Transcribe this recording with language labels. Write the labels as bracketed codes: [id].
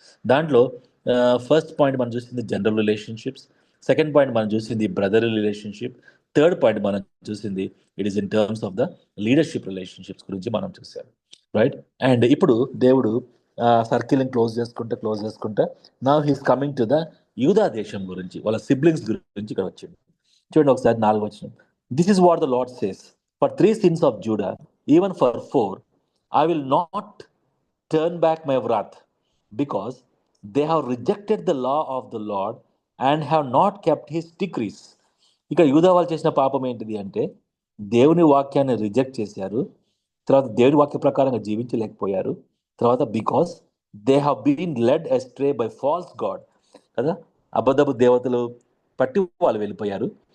[te] దాంట్లో first point మనం చూసింది జనరల్ రిలేషన్షిప్స్, సెకండ్ పాయింట్ మనం చూసింది బ్రదర్ రిలేషన్షిప్, థర్డ్ పాయింట్ మనం చూసింది [en] it is in terms of the leadership relationships [te] గురించి మనం చూసాం, రైట్? అండ్ ఇప్పుడు దేవుడు సర్కిల్ని క్లోజ్ చేసుకుంటా [en] now he's coming to the [te] యూదా దేశం గురించి, వాళ్ళ సిబ్లింగ్స్ గురించి ఇక్కడ వచ్చింది. చూడండి ఒకసారి 4వ వచనం. [en] This is what the Lord says for 3 sins of Judah even for 4 I will not turn back my wrath because they have rejected the law of the Lord and have not kept his decrees. [te] ఇక్కడ యూదా వాళ్ళు చేసిన పాపం ఏంటిది అంటే దేవుని వాక్యాన్ని reject చేశారు, తర్వాత దేవుని వాక్య ప్రకారంగా జీవించలేకపోయారు, తర్వాత [en] because they have been led astray by false god, [te] కదా, అబద్ధపు దేవతలు పట్టి వాళ్ళు వెళ్ళిపోయారు.